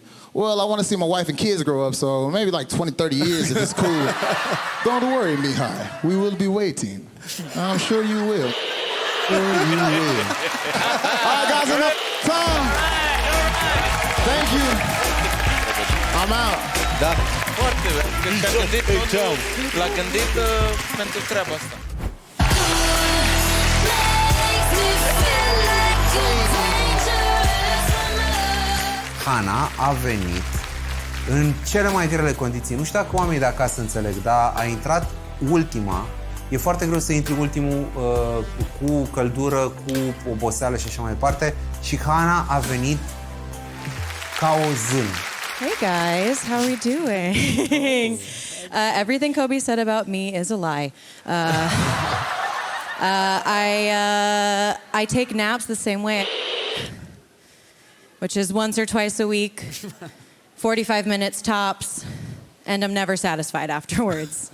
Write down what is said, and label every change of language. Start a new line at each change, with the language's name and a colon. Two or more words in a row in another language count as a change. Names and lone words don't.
English: Well, I want to see my wife and kids grow up, so maybe like 20, 30 years if it's cool. Don't worry, Mihai. We will be waiting. I'm sure you will. Sure you will. All right, guys, enough time. Thank you. I'm out.
Romanian: Da. Foarte bine. L-a gândit pentru treaba asta. Hannah a venit în cele mai grele condiții. Nu știu dacă oamenii de acasă înțeleg, dar a intrat ultima. E foarte greu să intri ultimul cu căldură, cu oboseală și așa mai departe. Și Hannah a venit ca o zână.
English: Hey guys, how are we doing? Everything Kobe said about me is a lie. I take naps the same way, which is once or twice a week, 45 minutes tops, and I'm never satisfied afterwards.